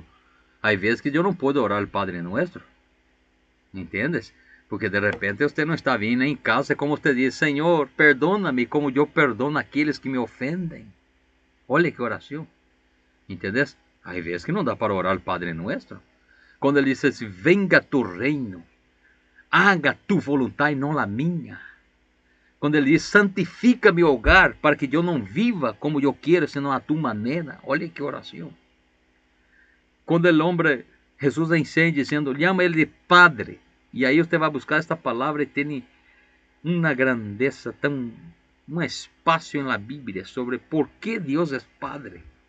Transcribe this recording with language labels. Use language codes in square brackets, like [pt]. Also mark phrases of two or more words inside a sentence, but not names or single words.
[es] Hay veces que yo no puedo orar el Padre Nuestro, ¿entiendes? Porque de repente usted no está bien en casa, como usted dice, Señor, perdóname como yo perdono a aquellos que me ofenden. [pt] Olha que [es] oración, ¿entiendes? Hay veces que no da para orar el Padre Nuestro. [pt] Cuando ele diz, [es] venga tu reino, haga tu voluntad y no la minha. [pt] Quando ele diz, [es] santifica mi hogar para que [pt] eu não viva como eu quero, senão a tu maneira. Olha que oração. Quando o homem, Jesus ensina dizendo, llama ele de Padre. E aí você vai buscar esta palavra e tem uma grandeza, um espaço na Bíblia sobre por que Deus é Padre.